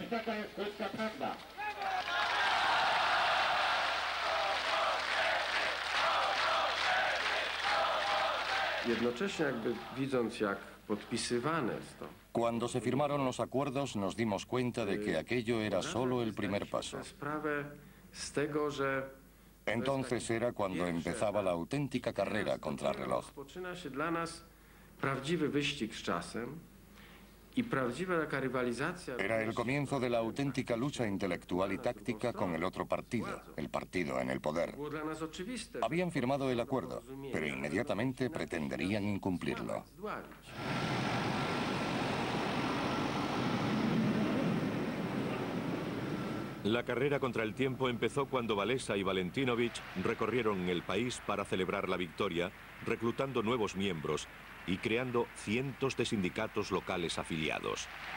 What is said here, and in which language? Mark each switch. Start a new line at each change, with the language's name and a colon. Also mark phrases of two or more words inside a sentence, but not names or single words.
Polish: Taka jest krótka prawda. Jednocześnie jakby widząc, jak podpisywane jest to.
Spanish: Cuando se firmaron los acuerdos nos dimos cuenta de que aquello era solo el primer paso.
Polish: Sprawę z tego, że
Spanish: Entonces era cuando empezaba la auténtica carrera contra reloj.
Polish: rozpoczyna się dla nas prawdziwy wyścig z czasem i prawdziwa taka rywalizacja.
Spanish: Era el comienzo de la auténtica lucha intelectual y táctica con el otro partido, el partido en el poder.
Polish: Było dla nas oczywiste.
Spanish: Habían firmado el acuerdo, pero inmediatamente pretenderían incumplirlo.
Polish: Zdławić.
Spanish: La carrera contra el tiempo empezó cuando Walesa y Valentinovich recorrieron el país para celebrar la victoria, reclutando nuevos miembros y creando cientos de sindicatos locales afiliados.